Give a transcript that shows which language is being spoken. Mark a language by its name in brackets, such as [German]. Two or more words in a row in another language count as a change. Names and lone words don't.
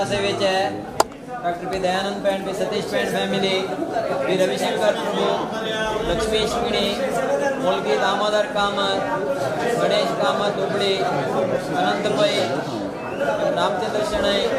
[Konkani] सेवेच डॉक्टर पी दयानंद पैंड पी सतीश पैंड फैमिली पी रविशंकर प्रभु लक्ष्मीश मिणी मुलगी दामोदर कामत गणेश कामत दुबड़ी अनंत पै रामचंद्र शणै